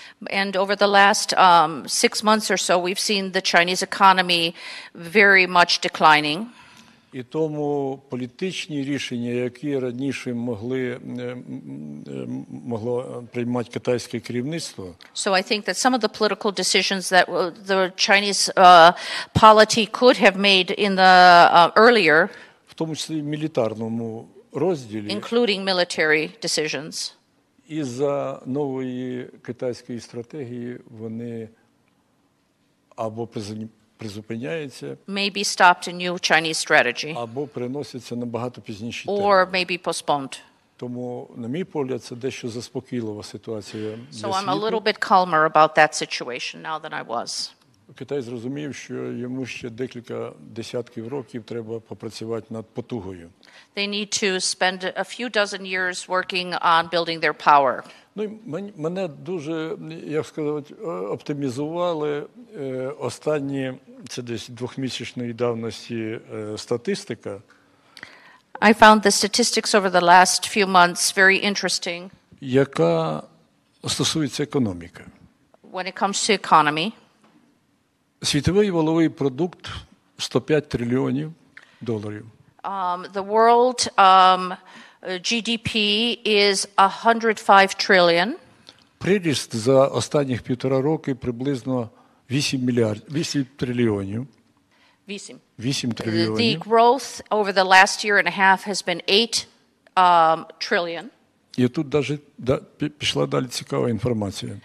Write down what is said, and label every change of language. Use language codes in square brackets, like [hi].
[en] And over the last 6 months or so, we've seen the Chinese economy very much declining. [uk] І тому політичні рішення, які раніше могло приймати китайське керівництво, [en] So I think that some of the political decisions that the Chinese polity could have made in the earlier, [uk] в тому числі в мілітарному розділі, [en] including military decisions, [uk] із-за нової китайської стратегії вони або призупиняються, [en] may be stopped a new Chinese strategy, [uk] або переносяться на багато пізніші терміни. [en] or may be postponed. [uk] Тому, на мій погляд, це дещо заспокійлива ситуація для [en] So I'm a [uk] світу. [en] little bit calmer about that situation now than I was. [uk] Китай зрозумів, що йому ще декілька десятків років треба попрацювати над потугою. [en] They need to spend a few dozen years working on building their power. [uk] Ну, мене дуже, як сказати, оптимізували останні, це десь двохмісячної давності статистика. [en] I found the statistics over the last few months very interesting. [uk] Яка стосується економіки. [en] When it comes to economy, [uk] світовий валовий продукт 105 трильйонів доларів. [en] The world GDP is 105 trillion. [uk] Приріст за останніх 1,5 роки приблизно 8 трильйонів. 8 трильйонів. [en] The growth over the last year and a half has been 8 trillion. [uk] І тут пішла далі цікава інформація.